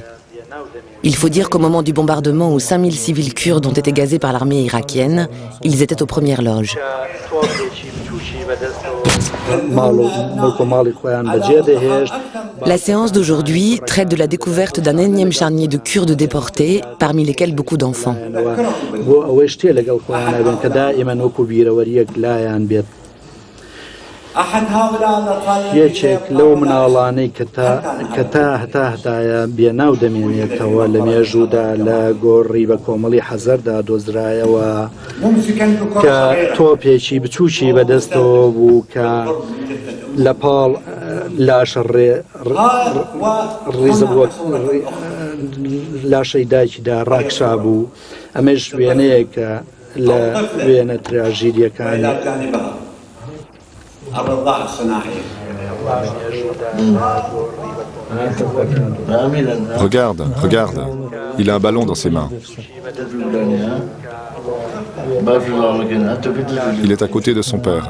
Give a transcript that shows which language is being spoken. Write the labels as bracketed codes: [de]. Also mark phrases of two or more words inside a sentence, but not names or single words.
[fr] Il faut dire qu'au moment du bombardement où 5000 civils kurdes ont été gazés par l'armée irakienne, ils étaient aux premières loges. La séance d'aujourd'hui traite de la découverte d'un énième charnier de Kurdes déportés, parmi lesquels beaucoup d'enfants. [ckb] یەکێک لەو مناڵانەی کە تا هەتایە بێناو دەمێنێتەوە لە مێژوودا لە گۆڕی بە کۆمەڵی حەزەردا دۆزرایەوە کە تۆپێکی بچووکی بەدەستەوە بوو کە لە پاڵ لاشە ڕیزە بووە لاشەی دایکیدا ڕاکشا بوو. ئەمەش وێنەیە کە لە وێنە تراژیدیەکانی [fr] Regarde, regarde, il a un ballon dans ses mains. Il est à côté de son père.